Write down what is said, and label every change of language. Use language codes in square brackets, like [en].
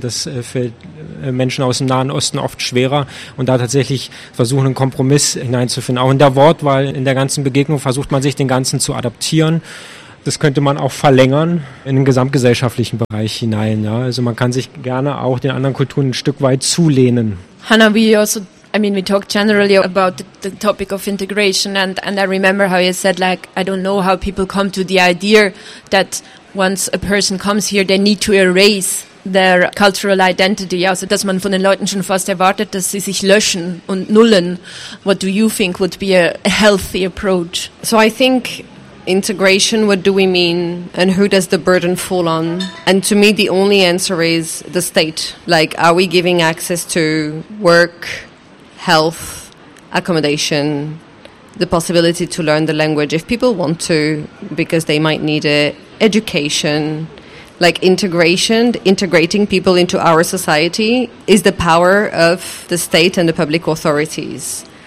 [de] Das fällt Menschen aus dem Nahen Osten oft schwerer. Und da tatsächlich versuchen, einen Kompromiss hineinzufinden. Auch in der Wortwahl, in der ganzen Begegnung versucht man sich den Ganzen zu adaptieren. das könnte man auch verlängern in den gesamtgesellschaftlichen Bereich hinein. Ja? Also man kann sich gerne auch den anderen Kulturen ein Stück weit zulehnen. [en] Hannah, we also, I mean, we talk generally about the topic of integration, and I remember how you said, like, I don't know how people come to the idea that once a person comes here, they need to erase their cultural identity. [de] Also, dass man von den Leuten schon fast erwartet, dass sie sich löschen und nullen. [en] What do you think would be a healthy approach? So I think integration, what do we mean? And who does the burden fall on? And to me, the only answer is the state. Like, are we giving access to work, health, accommodation, the possibility to learn the language if people want to, because they might need it, education, like integration, integrating people into our society is the power of the state and the public authorities.